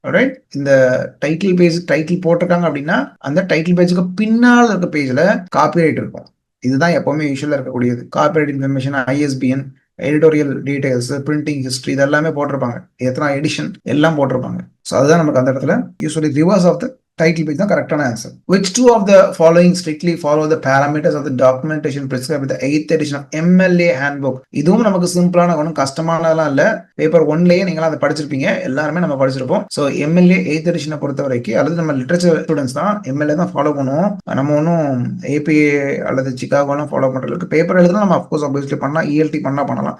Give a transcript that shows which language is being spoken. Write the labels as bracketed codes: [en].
[ta] Right, இந்த title page title போட்டிருக்காங்க அப்படின்னா அந்த டைட்டில் பேஜுக்கு பின்னால் இருக்க பேஜ்ல காப்பிரைட் இருக்கும். இதுதான் எப்பவுமே யூஸ்வலா இருக்கக்கூடியது. Copyright information, ISBN, editorial details, printing history, இதெல்லாமே போட்டிருப்பாங்க. எத்தனை எடிஷன் எல்லாம் போட்டிருப்பாங்க. ஸோ அதுதான் நமக்கு அந்த இடத்துல usually [en] reverse of the title page [ta] தான் கரெக்டான answer. [en] Which two of the following strictly follow the parameters of the documentation prescribed with the 8th edition of MLA handbook? [ta] இதுவும் நமக்கு சிம்பிளான, ஒன்றும் கஷ்டமானதெல்லாம் இல்லை. பேப்பர் 1லயே நீங்களாம் அதை படிச்சிருப்பீங்க, எல்லாருமே நம்ம படிச்சிருப்போம். ஸோ எம்எல்ஏ 8th எடிஷனை பொறுத்த வரைக்கும், அல்லது நம்ம லிட்ரேச்சர் ஸ்டூடெண்ட்ஸ் தான் எம்எல்ஏ தான் ஃபாலோ பண்ணுவோம். நம்ம ஒன்றும் ஏபிஏ அல்லது சிகாகோலாம் ஃபாலோ பண்ணுறதுக்கு பேப்பர் எழுதுனா நம்ம அஃப்கோர்ஸ் ஆப்வியஸ்லி பண்ணலாம், இஎல்டி பண்ணலாம்.